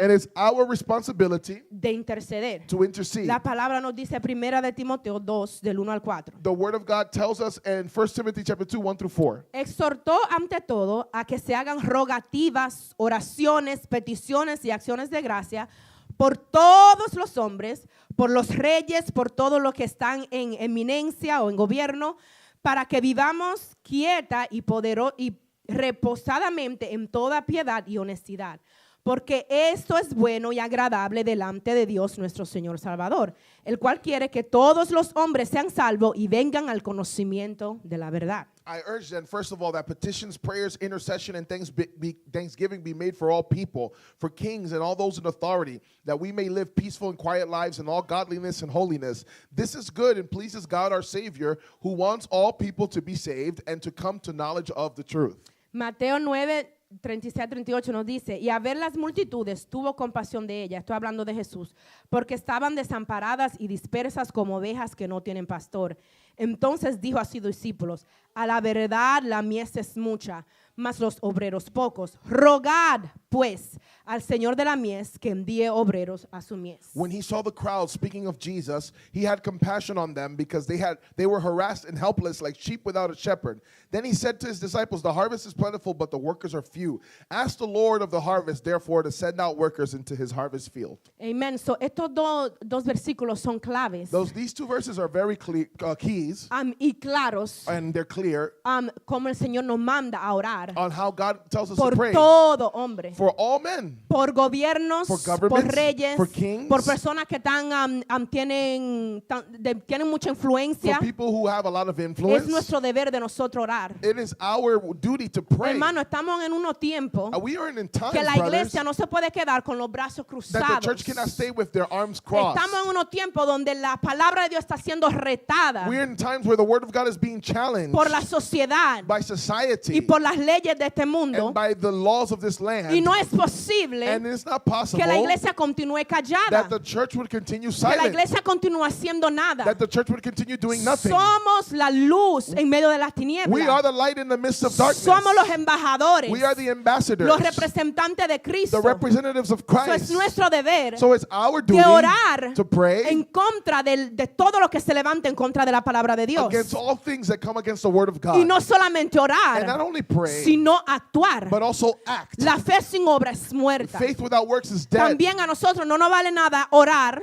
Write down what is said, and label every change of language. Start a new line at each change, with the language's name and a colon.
English: and it's our responsibility
Spanish: de interceder.
English: to intercede.
Spanish: La palabra nos dice Primera de Timoteo 2, del 1 al 4.
English: The word of God tells us in 1 Timothy chapter 2, 1 through 4.
Spanish: Exhortó ante todo a que se hagan rogativas, oraciones, peticiones y acciones de gracia por todos los hombres, por los reyes, por todos los que están en eminencia o en gobierno, para que vivamos quieta y reposadamente en toda piedad y honestidad. Porque esto es bueno y agradable delante de Dios nuestro Señor Salvador, el cual quiere que todos los hombres sean salvos y vengan al conocimiento de la verdad.
English: I urge then, first of all, that petitions, prayers, intercession, and thanksgiving be made for all people, for kings and all those in authority, that we may live peaceful and quiet lives in all godliness and holiness. This is good and pleases God our Savior, who wants all people to be saved and to come to knowledge of the truth.
Spanish: Mateo 9, 36-38 nos dice, y a ver las multitudes tuvo compasión de ellas, estoy hablando de Jesús, porque estaban desamparadas y dispersas como ovejas que no tienen pastor. Entonces dijo a sus discípulos, a la verdad la mies es mucha, mas los obreros pocos. Rogad pues al Señor de la mies que envíe obreros a su mies.
English: When he saw the crowd, speaking of Jesus, he had compassion on them because they were harassed and helpless like sheep without a shepherd. Then he said to his disciples, the harvest is plentiful, but the workers are few. Ask the Lord of the harvest, therefore, to send out workers into his harvest field. Amen.
Spanish: So estos dos versículos son claves
English: These two verses are very keys,
Spanish: y claros
English: and they're clear
Spanish: como el Señor nos manda a orar
English: on how God tells us
Spanish: por
English: to pray
Spanish: todo hombre.
English: for all men,
Spanish: Por gobiernos,
English: for
Spanish: por
English: governments,
Spanish: reyes,
English: for kings,
Spanish: por personas que tienen mucha
English: for
Spanish: influencia.
English: people who have a lot of
Spanish: Es
English: influence.
Spanish: nuestro deber de nosotros orar.
English: It is our duty to pray.
Spanish: Hermano, estamos en unos tiempos
English: We are in times,
Spanish: que la
English: brothers,
Spanish: iglesia no se puede quedar con los brazos
English: that the
Spanish: cruzados.
English: church cannot stay with their arms crossed.
Spanish: Estamos en unos tiempos donde la palabra de Dios está siendo retada
English: We're in times where the word of God is being challenged
Spanish: por la sociedad
English: by
Spanish: y
English: society
Spanish: por las leyes de este mundo.
English: and by the laws of this land.
Spanish: Y no es posible posible
English: And it's not possible
Spanish: que la iglesia continúe callada,
English: that the church would continue
Spanish: que la
English: silent,
Spanish: iglesia continúe haciendo nada.
English: that the church would continue doing nothing.
Spanish: Somos la luz en medio de las
English: We
Spanish: tinieblas.
English: are the light in the midst of darkness.
Spanish: Somos los embajadores,
English: We are the ambassadors,
Spanish: los representantes de Cristo.
English: the representatives of
Spanish: Eso es
English: Christ.
Spanish: nuestro deber
English: So it's our duty
Spanish: de orar
English: to pray
Spanish: en contra de todo lo que se levanta en contra de la palabra de Dios.
English: against all things that come against the word of God.
Spanish: Y no solamente
English: And not
Spanish: orar,
English: only pray,
Spanish: sino actuar.
English: but also act.
Spanish: La fe sin obra es muerta.
English: Faith without works is dead.
Spanish: También a nosotros no nos vale nada orar